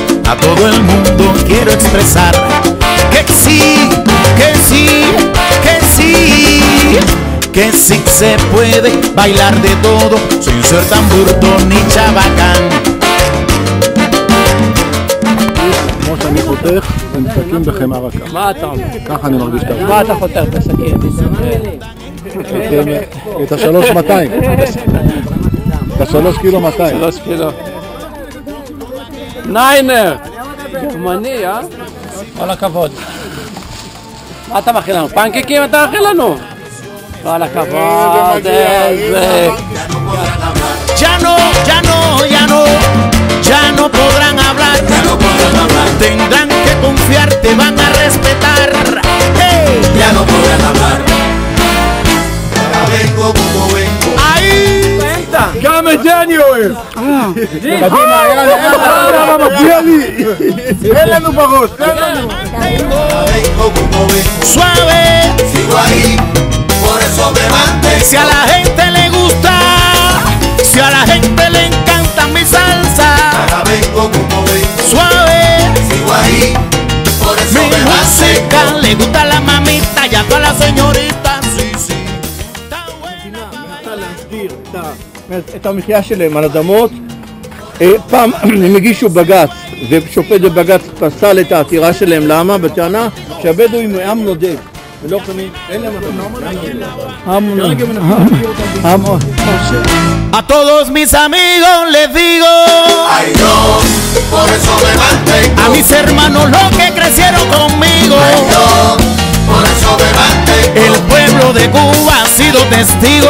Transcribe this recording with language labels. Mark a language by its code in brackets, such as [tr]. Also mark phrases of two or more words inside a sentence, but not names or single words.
[es] a todo el mundo quiero expresar que sí, que sí, que sí, que sí se puede bailar de todo sin ser tan bruto ni chabacán. [he] כמו שאני חותך, הם מסתכלים בחמאה רכה. מה אתה אומר? ככה אני מרגיש את הרעב. מה אתה חותך בסכין? את ה-3,200. את ה-3 קילו 200. 3 קילו. ניינר! גרמני, אה? כל הכבוד. מה אתה מכין לנו? פנקקים אתה מכין לנו? כל הכבוד, איזה... [es] Ya no, ya no, ya no, ya no podrán hablar, tendrán que confiar, te van a respetar. Hey. Ya no podrán hablar. Ahora vengo como vengo. ¡Ay! [he] גם את זה אני אוהב! קדימה, יאללה, מגיע לי! אין לנו בראש, אין לנו! [es] Ahora vengo como vengo. Suave, Sigo ahí, por eso me mantengo. si a la gente le gusta, si a la gente le encanta mi salsa. Ahora vengo como vengo. Suave, Sigo ahí, por eso mi me música mantengo. le gusta a la mamita y a todas las señoritas. Sí, sí. Está bueno. [he] להסדיר את המחיה שלהם על אדמות. פעם הם הגישו בג"ץ, ושופט בבג"ץ פסל את העתירה שלהם. למה? בטענה שהבדואים הם עם נודד ולא יכולים, אין להם [es] A todos mis amigos les digo, Ay yo, por eso me mantengo. a mis hermanos los que crecieron conmigo, Ay yo, por eso me mantengo. el pueblo de Cuba ha sido testigo